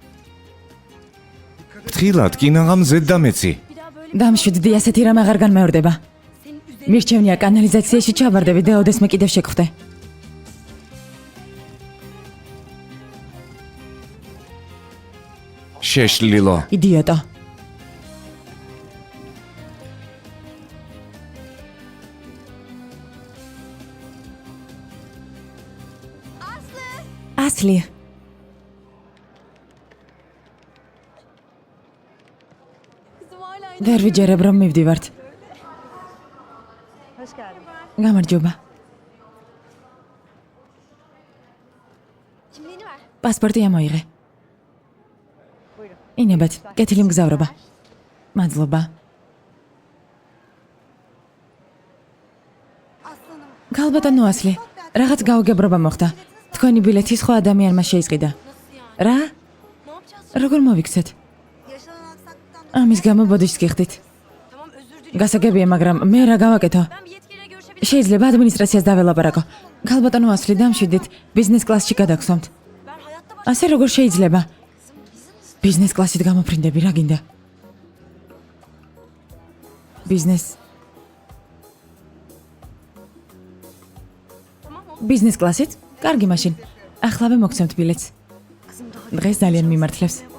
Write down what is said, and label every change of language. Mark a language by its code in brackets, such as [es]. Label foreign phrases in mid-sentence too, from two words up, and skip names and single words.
[ka] თხილად კინაღამ ზედ დამეცი. [tr] Bir daha böyle [ka] დამშვიდდი, ასეთი რამ აღარ განმეორდება. [tr] senin üzerine [ka] მირჩევნია კანალიზაციაში ჩავარდები და ოდესმე კიდევ შეგხვდე. შეშლილო. იდიოტო. ასლი. [tr] kızım hala [ka] ვერ ვიჯერებ რომ მივდივართ. [tr] Hoş geldin. [ka] გამარჯობა. [tr] kimliğini ver. [ka] პასპორტი ამოიღე. ინებად, კეთილი მგზავრობა. მადლობა. გალბატონო ასლი, რაღაც გაუგებრობა მოხდა. თქვენი ბილეთი სხვა ადამიანმა შეისყიდა. [tr] Nasıl yani? [ka] რა? [tr] Ne yapacağız? [ka] როგორ მოვიქცეთ? [tr] Yaşanan aksaklıktan [ka] ამის გამო ბოდიშს გიხდით. [tr] Tamam özür [ka] გასაგებია, მაგრამ მე რა გავაკეთო? [tr] Ben bir yetkiliyle görüşebilirim. [ka] შეიძლება ადმინისტრაციას დაველაპარაკო. ქალბატონო ასლი დამშვიდით, ბიზნეს კლასში გადაგსვამთ. [tr] Ben hayatta baş... [ka] ასე როგორ შეიძლება? ბიზნეს კლასით გამოფრინდები, რა გინდა? ბიზნეს ბიზნეს კლასით? კარგი მაშინ. ახლავე მოგცემთ ბილეთს. [tr] Kızım daha [ka] დღეს ძალიან მიმართლებს.